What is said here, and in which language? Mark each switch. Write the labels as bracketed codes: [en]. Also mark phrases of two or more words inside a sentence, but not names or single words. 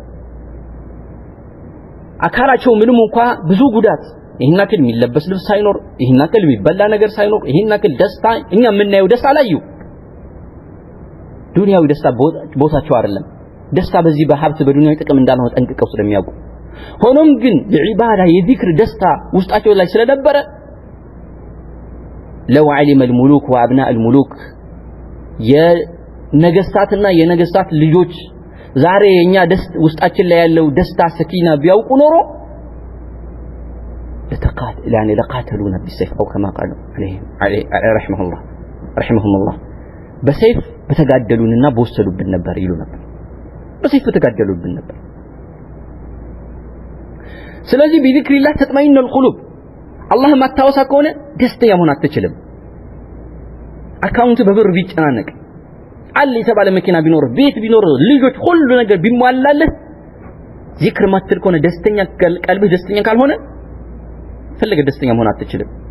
[am] አካላቸው ምንም እንኳን ብዙ ጉዳት ይሄን አክል የሚለበስ ልብስ ሳይኖር ይሄን አክል የሚበላ ነገር ሳይኖር ይሄን አክል ደስታ እኛ የምናየው ደስታ አላዩ ዱንያዊ ደስታ ቦታቸው አይደለም ደስታ በዚህ በሀብት በዱንያዊ ጥቅም እንዳልሆነ ጠንቅቀው ስለሚያውቁ ሆኖም ግን የዒባዳ የዚክር ደስታ ውስጣቸው ላይ ስለነበረ [ar] لو علم الملوك وابناء الملوك [am] የነገስታትና የነገስታት ልጆች ዛሬ የኛ ደስታ ውስጣችን ላይ ያለው ደስታ ሰኪና ቢያውቁ ኖሮ [ar] لقاتلونا بالسيف او كما قالوا عليه رحمهم الله [am] በሰይፍ በተጋደሉንና በወሰዱብን ነበር ይሉ ነበር በሰይፍ በተጋደሉብን ነበር ስለዚህ [ar] بذكر الله تطمئن القلوب [am] አላህ ማታወሳ ከሆነ ደስተኛ መሆን አትችልም አካውንት በብር ቢጨናነቅ አለ የተባለ መኪና ቢኖር ቤት ቢኖር ልጆች ሁሉ ነገር ቢሟላልህ ዚክር ማትል ከሆነ ደስተኛ ቀልብህ ደስተኛ ካልሆነ ፈለገ ደስተኛ መሆን አትችልም